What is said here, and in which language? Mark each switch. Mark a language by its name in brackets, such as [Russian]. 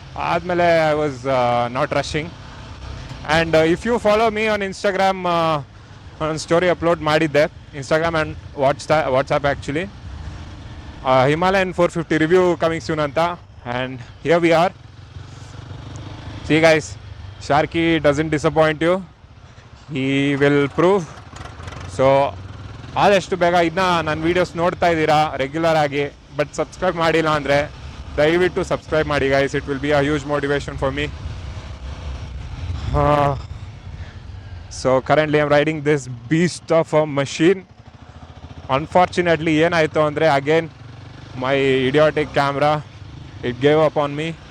[English] ಆದಮೇಲೆ I was not rushing. And if you follow me on Instagram, [Kannada] ಒಂದು story upload ಮಾಡಿದ್ದೆ, [English] Instagram and WhatsApp actually, Himalayan 450 review coming soon ಅಂತ. And here we are. See guys, Sharky doesn't disappoint you. He will prove. [Kannada] So ಆದಷ್ಟು ಬೇಗ ಇದನ್ನ ನನ್ನ videos ನೋಡ್ತಾ ಇದ್ದೀರಾ regular ಆಗಿ, ಬಟ್ ಸಬ್ಸ್ಕ್ರೈಬ್ ಮಾಡಿಲ್ಲ ಅಂದರೆ ದಯವಿಟ್ಟು ಸಬ್ಸ್ಕ್ರೈಬ್ ಮಾಡಿ guys. [English] It will be a huge motivation for me. So currently I am riding this beast of a machine. Unfortunately [Kannada] ಏನಾಯಿತು ಅಂದರೆ, [English] Again my idiotic camera it gave up on me.